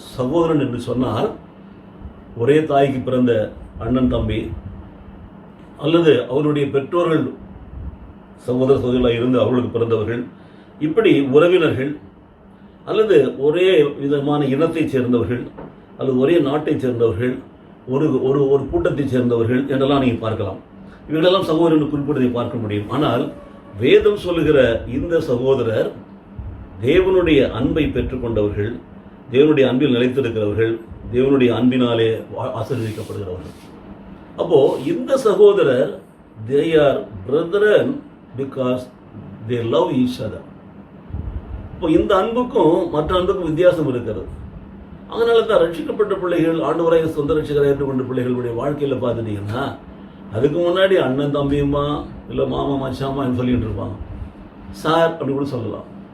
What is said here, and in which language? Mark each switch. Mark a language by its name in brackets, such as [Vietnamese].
[Tamil] சகோதரன் என்று சொன்னால் ஒரே தாய்க்கு பிறந்த அண்ணன் தம்பி, அல்லது அவருடைய பெற்றோர்கள் சகோதர சகோதரிகளாக இருந்து அவர்களுக்கு பிறந்தவர்கள், இப்படி உறவினர்கள், அல்லது ஒரே விதமான இனத்தைச் சேர்ந்தவர்கள், அல்லது ஒரே நாட்டைச் சேர்ந்தவர்கள், ஒரு ஒரு கூட்டத்தைச் சேர்ந்தவர்கள் என்றெல்லாம் நீங்கள் பார்க்கலாம். இவர்களெல்லாம் சகோதரன் குறிப்பிடுவதை பார்க்க முடியும். ஆனால் வேதம் சொல்லுகிற இந்த சகோதரர் தேவனுடைய அன்பை பெற்றுக்கொண்டவர்கள், தேவனுடைய அன்பில் நிலைத்திருக்கிறவர்கள், தேவனுடைய அன்பினாலே ஆசீர்வதிக்கப்படுகிறவர்கள். அப்போ இந்த சகோதரர் [English] they are brethren because they love each other. [Tamil] இப்போ இந்த அன்புக்கும் மற்ற அன்புக்கும் வித்தியாசம் இருக்கிறது. அதனால தான் ரட்சிக்கப்பட்ட பிள்ளைகள், ஆண்டவராக சொந்த ரட்சிகரை ஏற்றுக்கொண்ட பிள்ளைகளுடைய வாழ்க்கையில் பார்த்துட்டீங்கன்னா அதுக்கு முன்னாடி அண்ணன் தம்பியுமா இல்லை மாமா மச்சாமான்னு சொல்லிட்டு இருப்பாங்க, சார் அப்படி கூட சொல்லலாம்.